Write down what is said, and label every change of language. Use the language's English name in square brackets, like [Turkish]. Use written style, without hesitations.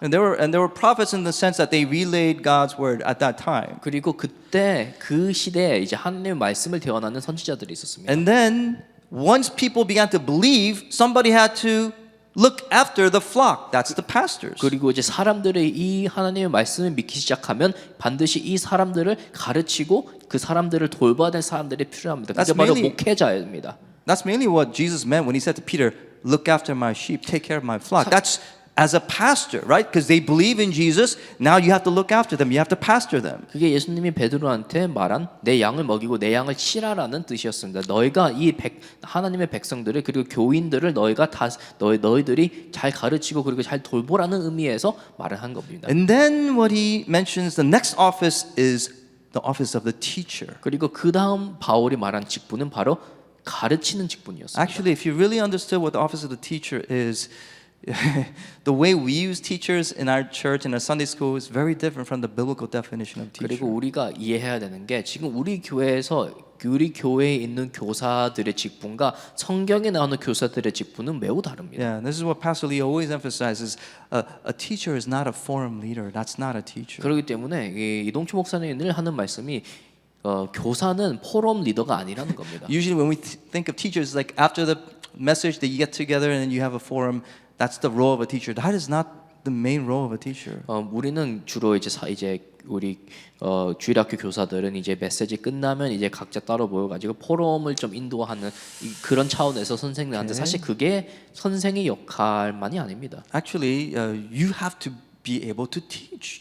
[English] And there were prophets in the sense that they relayed God's word at that time. [Korean] 그리고 그때 그 시대에 이제 하나님의 말씀을 대언하는 선지자들이 있었습니다. [English] And then once people began to believe, somebody had to look after the flock. That's the pastors. [Korean] 그리고 이제 사람들이 이 하나님의 말씀을 믿기 시작하면 반드시 이 사람들을 가르치고 그 사람들을 돌봐야 될 사람들이 필요합니다. 그게 [English] That's [Korean] 바로 [English] mainly- [Korean] 목회자입니다. [English] That's mainly what Jesus meant when he said to Peter, "Look after my sheep, take care of my flock." That's as a pastor, right? Because they believe in Jesus. Now you have to look after them. You have to pastor them. [Korean] 그게 예수님이 베드로한테 말한 내 양을 먹이고 내 양을 치라라는 뜻이었습니다. 너희가 하나님의 백성들을 그리고 교인들을 너희가 너희들이 잘 가르치고 그리고 잘 돌보라는 의미에서 말을 한 겁니다. [English] And then what he mentions, the next office is the office of the teacher. [Korean] 그리고 그 다음 바울이 말한 직분은 바로 가르치는 직분이었습니다. [English] Actually, if you really understood what the office of the teacher is, the way we use teachers in our church and our Sunday school is very different from the biblical definition of teacher. [Korean] 그리고 우리가 이해해야 되는 게 지금 우리 교회에 있는 교사들의 직분과 성경에 나오는 교사들의 직분은 매우 다릅니다. [English] Yeah, this is what Pastor Lee always emphasizes. A teacher is not a forum leader. That's not a teacher. [Korean] 그렇기 때문에 이동추 목사님이 늘 하는 말씀이 교사는 포럼 리더가 아니라는 겁니다. [English] Usually when we think of teachers, like after the message that you get together and then you have a forum, that's the role of a teacher. That is not the main role of a teacher. [Korean] 우리는 주로 이제 우리 주일학교 교사들은 이제 메시지 끝나면 이제 각자 따로 모여가지고 포럼을 좀 인도하는 그런 차원에서 선생님한테 사실 그게 선생의 역할만이 아닙니다. [English] Actually, you have to be able to teach.